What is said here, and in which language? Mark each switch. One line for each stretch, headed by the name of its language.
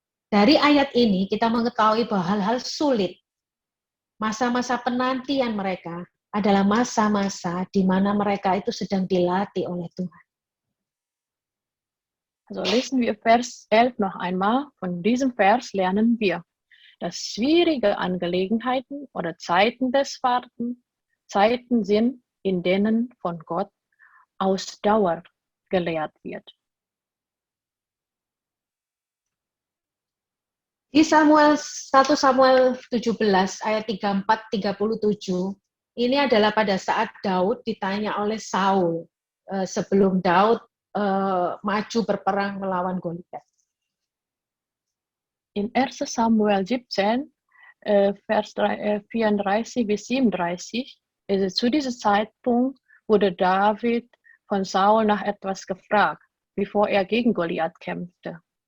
Indonesian: Dari ayat ini kita mengetahui bahwa hal-hal sulit, masa-masa penantian mereka adalah masa-masa di mana mereka itu sedang dilatih oleh Tuhan.
German: Also lesen wir Vers 11 noch einmal. Von diesem Vers lernen wir, dass schwierige Angelegenheiten oder Zeiten des Wartens Zeiten sind, in denen von Gott Ausdauer gelehrt wird.
Indonesian: Di 1 Samuel 17 ayat 34-37, ini adalah pada saat Daud ditanya oleh Saul sebelum Daud maju berperang melawan Goliat.
German: In 1 Samuel 17, Vers 34 bis 37, ist es zu diesem Zeitpunkt, wurde David von Saul nach etwas gefragt, bevor er gegen Goliath kämpfte.